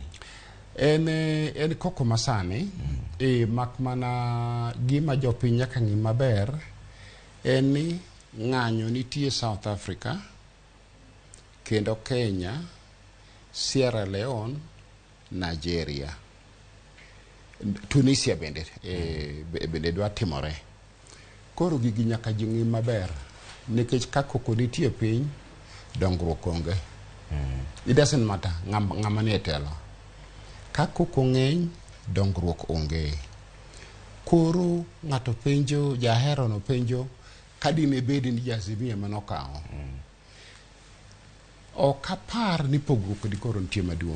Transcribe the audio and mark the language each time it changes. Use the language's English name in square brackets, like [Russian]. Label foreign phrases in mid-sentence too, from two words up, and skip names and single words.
[Luo (Kenya and Tanzania)] En koko masani mak mana gima jopiny nyaka ng'i maber en ni ng'anyo nitie South Africa kendo Kenya, Sierra Leone, Nigeria, Tunisia bende dwa timore. Koro gigi nyaka ji ng'i maber nikech ka koko nitie piny dongruok onge. [English] It doesn't matter [Luo (Kenya and Tanzania)] ng'ama nie telo. Ka koko ng'eny dongruok onge. Koro ng'ato penjo, jahero no penjo kadine bedi ni Azimio manokawo. Ok apar ni pogruok di koro nitie maduong'.